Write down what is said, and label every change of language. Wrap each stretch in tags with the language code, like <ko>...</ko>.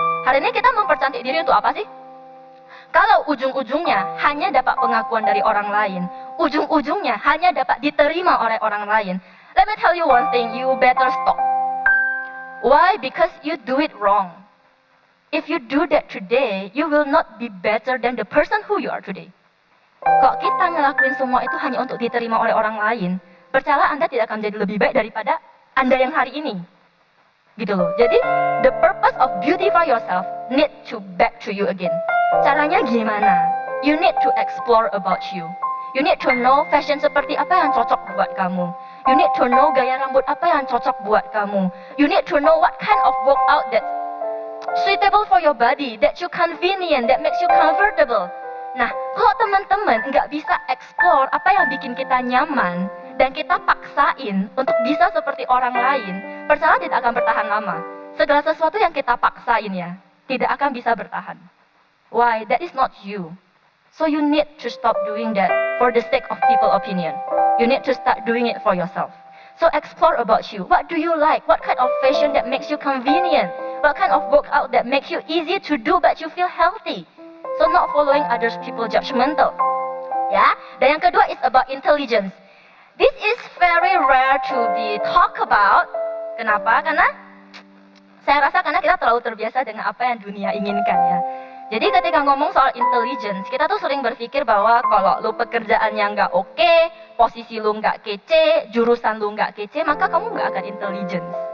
<id>Hari ini kita mempercantik diri untuk apa sih? Kalau ujung-ujungnya hanya dapat pengakuan dari orang lain, ujung-ujungnya hanya dapat diterima oleh orang lain,</id> <en>let me tell you one thing, you better stop. Why? Because you do it wrong. If you do that today, you will not be better than the person who you are today.</en> <id>Kalau kita ngelakuin semua itu hanya untuk diterima oleh orang lain, percayalah Anda tidak akan menjadi lebih baik daripada Anda yang hari ini. Gitu loh.</id> <en>Jadi, the purpose of beautify yourself need to back to you again.</en> <id>Caranya gimana?</id> <en>You need to explore about you. You need to know fashion</en> <id>seperti apa yang cocok buat kamu.</id> <en>You need to know</en> <id>gaya rambut apa yang cocok buat kamu.</id> <en>You need to know what kind of workout that's suitable for your body, that you convenient, that makes you comfortable.</en> <id>Nah, kalau teman-teman nggak bisa explore apa yang bikin kita nyaman, dan kita paksain untuk bisa seperti orang lain, percayalah tidak akan bertahan lama. Segala sesuatu yang kita paksain ya, tidak akan bisa bertahan.</id> <en>Why? That is not you. So you need to stop doing that for the sake of people opinion. You need to start doing it for yourself. So explore about you. What do you like? What kind of fashion that makes you convenient? What kind of workout that makes you easy to do but you feel healthy? So not following others people judgmental. Ya.</en> <id>Dan yang kedua</id> <en>is about intelligence. This is very rare to be talk about.</en> <id>Kenapa? Karena saya rasa karena kita terlalu terbiasa dengan apa yang dunia inginkan ya. Jadi ketika ngomong soal intelligence, kita tuh sering berpikir bahwa kalau lu pekerjaannya nggak oke, posisi lu nggak kece, jurusan lu nggak kece, maka kamu nggak akan intelligence.</id>